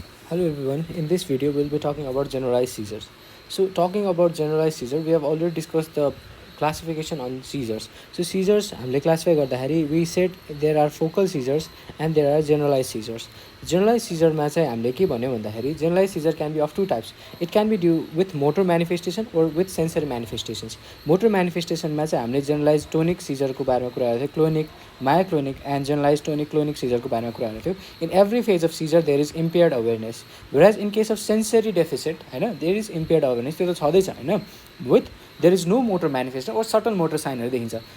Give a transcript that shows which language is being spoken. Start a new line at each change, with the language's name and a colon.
English: Hello everyone, in this video we'll be talking about generalized seizures. So talking about generalized seizure, we have already discussed the classification on seizures. So seizures
Nepali: हामीले
English: classify
Nepali: गर्दाखेरि
English: we said there are focal seizures and there are generalized seizures. Generalized seizure
Nepali: मा चाहिँ हामीले के भन्यो भन्दाखेरि
English: generalized seizure can be of two types. It can be due with motor manifestation or with sensory manifestations.
Nepali: Motor manifestation मा चाहिँ हामीले generalized tonic seizure को बारेमा कुरा गरेको थियो, clonic, myoclonic and generalized tonic-clonic seizure को बारेमा कुरा गरेको थियो.
English: In every phase of seizure there is impaired awareness, whereas in case of sensory deficit हैन there is impaired awareness,
Nepali: त्यो त छँदैछ हैन,
English: with there is no motor manifestation or subtle motor sign
Nepali: हरु देखिन्छ.